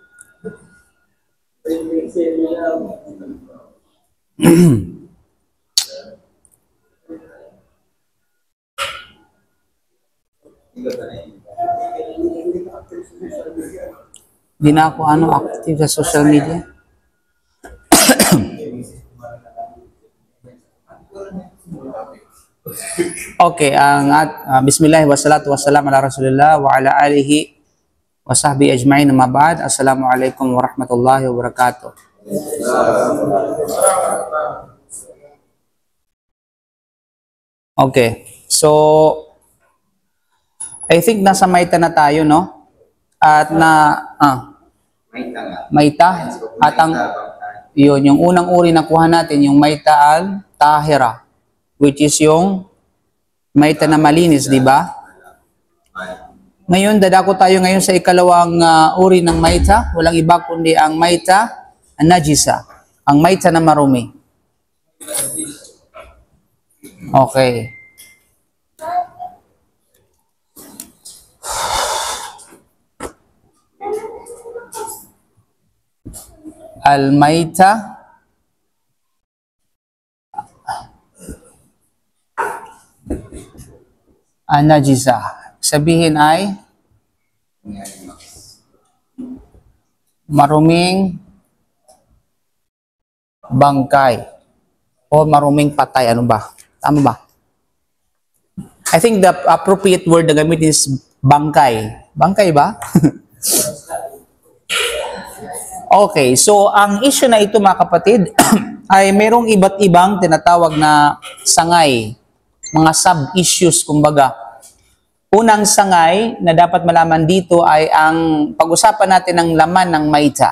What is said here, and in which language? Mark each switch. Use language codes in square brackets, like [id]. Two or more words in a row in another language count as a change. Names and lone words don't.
[tl] Di na ako active sa social media. [ar] Okay, بسم الله والصلاة والسلام على رسول الله وعلى آله وصحبه أجمعين، أما بعد. السلام عليكم ورحمة الله وبركاته. [en] Okay, so I think [tl] nasa Maita na tayo, no? At Maita. At yun, yung unang uri na kuha natin, yung [ar] الميتة الطاهرة, [en] which is [tl] yung Maita na malinis, di ba? Ngayon, dadako tayo ngayon sa ikalawang uri ng Maita. Walang iba kundi ang [ar] الميتة النجسة, [tl] ang Maita na marumi. Okay. [ar] الميتة النجسة. [tl] Sabihin ay maruming bangkay o maruming patay. Ano ba? Tama ba? [en] I think the appropriate word [tl] na gamit [en] is bangkay. [tl] Bangkay ba? Okay, so ang issue na ito mga kapatid ay merong iba't ibang tinatawag na sangay, mga sub-issues kumbaga. Unang sangay na dapat malaman dito ay ang pag-usapan natin ng laman ng Maita.